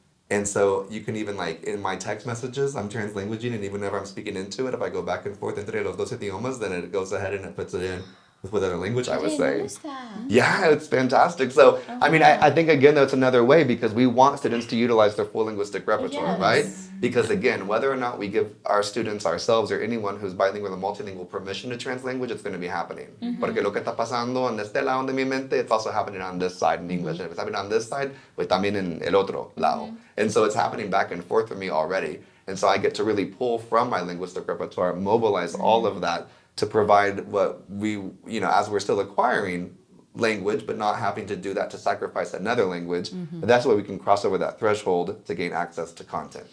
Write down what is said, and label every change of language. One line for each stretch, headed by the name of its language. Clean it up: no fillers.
English: And so you can even, in my text messages, I'm translanguaging, and even whenever I'm speaking into it, if I go back and forth
Spanish: entre los dos idiomas,
English: then it goes ahead and it puts it in with whatever language I was saying. Yeah, it's fantastic. So, I think, again, that's another way, because we want students to utilize their full linguistic repertoire, right? Because, again, whether or not we give our students, ourselves, or anyone who's bilingual or multilingual permission to translanguage, it's going to be happening.
Spanish: Porque lo que está pasando en este lado de mi mente,
English: it's also happening on this side in English. And if it's happening on this side,
Spanish: pues también en el otro lado.
English: And so it's happening back and forth for me already. And so I get to really pull from my linguistic repertoire, mobilize all of that to provide what we, as we're still acquiring language, but not having to do that to sacrifice another language. And that's why we can cross over that threshold to gain access to content